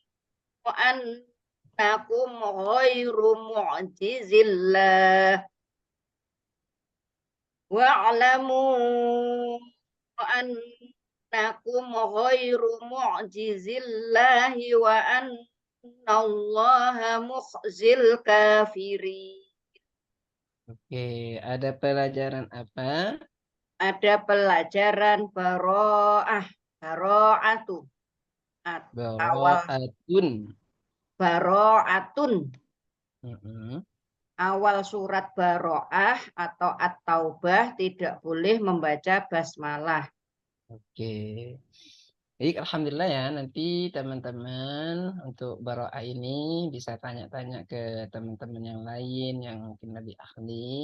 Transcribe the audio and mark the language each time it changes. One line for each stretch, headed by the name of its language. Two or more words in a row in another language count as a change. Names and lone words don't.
Arabic: أنكم غير معجزي الله واعلموا أنكم غير معجزي الله وأن الله مخزي الكافرين.
Indonesian: Oke, ada pelajaran apa? Ada pelajaran baro'ah, baro'atu. Awal Baro'atun. baro'atun. Mm-mm. Awal surat baro'ah atau at-taubah tidak boleh membaca basmalah. Oke. Baik, alhamdulillah ya. Nanti teman-teman untuk baro'ah ini bisa tanya-tanya ke teman-teman yang lain yang mungkin lebih ahli.